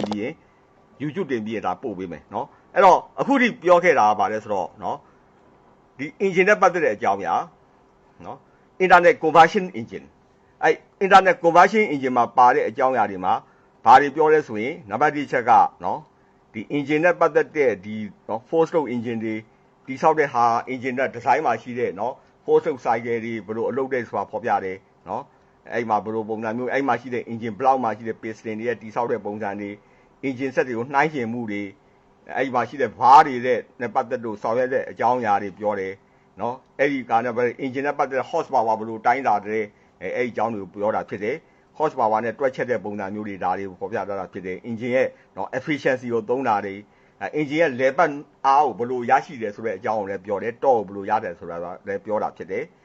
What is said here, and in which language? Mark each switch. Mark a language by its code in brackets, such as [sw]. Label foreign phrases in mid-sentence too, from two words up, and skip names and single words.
[my] ပြီးရင် YouTube တင်ပြီးရင်ဒါပို့ပေးမယ်နော်အဲ့တော့အခုထိပြောခဲ့တာကဘာလဲဆိုတော့နော်ဒီ engine နဲ့ပတ်သက်တဲ့အကြောင်းများနော် [en] internet conversion engine [my] အဲ့ [en] internet conversion engine [my] မှာပါတဲ့အကြောင်းအရာတွေမှာဘာ တွေပြောလဲဆိုရင်နံပါတ်1ချက်ကနော်ဒီ engine နဲ့ပတ်သက်တဲ့ဒီနော် [en] four stroke engine [my] တွေတိဆောက်တဲ့ဟာ engine နဲ့ design မှာရှိတဲ့နော် [en] four stroke cycle [my] တွေဘယ်လိုအလုပ်တဲ့ဆိုတာဖော်ပြတယ်နော်အဲ့မှာဘယ်လိုပုံစံမျိုးအဲ့မှာရှိတဲ့ [en] engine block [my] မှာရှိတဲ့ piston တွေရဲ့တိဆောက်တဲ့ပုံစံတွေ [en] engine set [my] တွေကိုနှိုင်းယှဉ်မှုတွေအဲ့မှာရှိတဲ့ bar တွေနဲ့ပတ်သက်လို့ဆောင်ရွက်တဲ့အကြောင်းအရာတွေပြောတယ်နော်အဲ့ဒီကနေ့ပဲ engine နဲ့ပတ်သက်တဲ့ horsepower ဘယ်လိုတိုင်းတာတယ်အဲ့အကြောင်းတွေကိုပြောတာဖြစ်တယ် horsepower နဲ့တွက်ချက်တဲ့ပုံစံမျိုးတွေဒါတွေကိုဖော်ပြထားတာဖြစ်တယ် engine ရဲ့နော် efficiency ကိုသုံးတာတွေ engine ရဲ့ level အားကိုဘယ်လိုရရှိတယ်ဆိုတဲ့အကြောင်းကိုလည်းပြောတယ်တော့ဘယ်လိုရတယ်ဆိုတာလည်းပြောတာဖြစ်တယ်